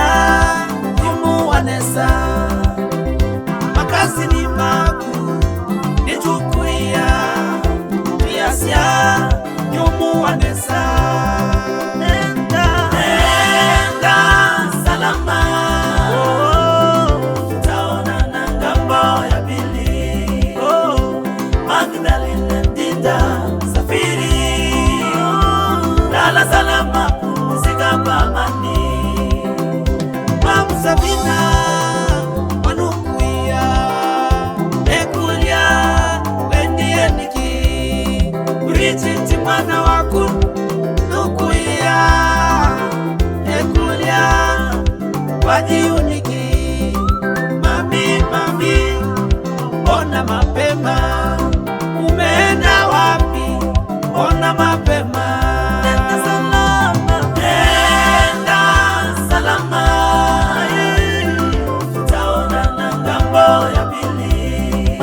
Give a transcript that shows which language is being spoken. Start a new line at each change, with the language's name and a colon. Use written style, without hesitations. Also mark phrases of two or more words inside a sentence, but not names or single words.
Kamba: Yumu Vanessa, makazi ni maku, nitukuia, Kiasia, Yumu Vanessa.
Swahili: Nenda salama, tutaonana ngambo ya pili. Magdalene Ndinda safiri, lala salama, pumzika kwa amani.
Kamba: Mamu Sabina wanukuia, ekulia wendie niki, Bridget mwana waku nukuia, ekulia wajiuniki.
Swahili: Mami, ona mapema, umeenda wapi? Ona mapema. Nenda salama, tutaonana ngambo ya pili.